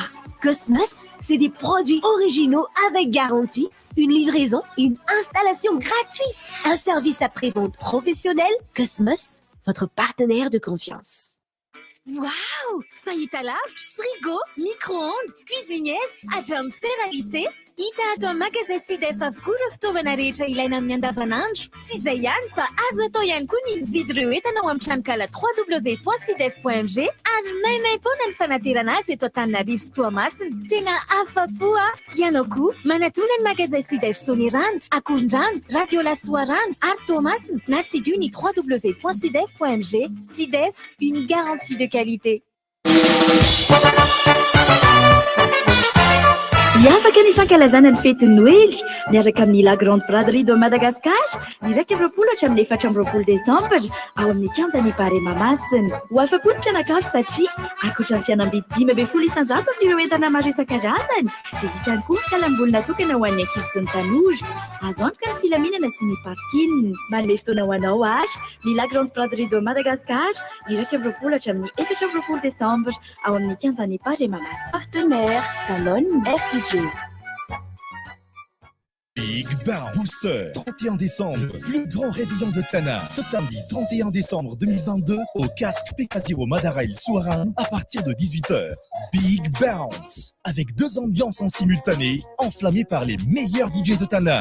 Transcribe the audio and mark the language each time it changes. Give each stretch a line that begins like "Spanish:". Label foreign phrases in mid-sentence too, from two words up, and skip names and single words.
French: Cosmos, c'est des produits originaux avec garantie, une livraison et une installation gratuite. Un service après-vente professionnel. Cosmos, votre partenaire de confiance. Waouh! Faillite à linge, frigo, micro-ondes, cuisinière, adjoint fer à lisser.
Malagasy: Hita ato amin'ny magasin SIDEF avokoa ireo fitaovana rehetra ilaina amin'ny andavanandro. Sy izay ihany fa azo atao ihany koa ny mividy ireo entana ao amin'ny tranokala www.sidef.mg ary maimaimpoana ny fanaterana azy eto Antananarivo sy Toamasina. Tena afa-po ianao koa manatona ny magasin SIDEF Sonirano, Akorondrano, Radio Lasoarano ary Toamasina na tsidio ny www.sidef.mg. SIDEF,
French: une garantie de qualité.
Malagasy: Miafaka ny fankalazana ny fety Noël miaraka amin'ny La Grande Braderie de Madagascar ny 2024 Desambra ao amin'ny kianjan'ny Bare Mamasina. Ho afa-po ny mpianakafy satria ankoatra ny fianambidy 500 isan-jato amin'ireo entana maro isan-karazany dia misy ihany koa ny fialamboly natokana ho an'ny ankizy sy ny tanora. Azo antoka ny filaminana sy ny parking. Manome fotoana ho anao ary ny La Grande Braderie de Madagascar ny 2024 Desambra ao amin'ny kianjan'ny Bare Mamasina.
French: Partenaire Salon RTG. Big Bang Booster, 31 décembre, plus grand réveillon de Tana. Ce samedi 31 décembre 2022, au casque PK0 Madarail Souaran à partir de 18h. Big Bounce, avec 2 ambiances en simultané, enflammées par les meilleurs DJ de Tana.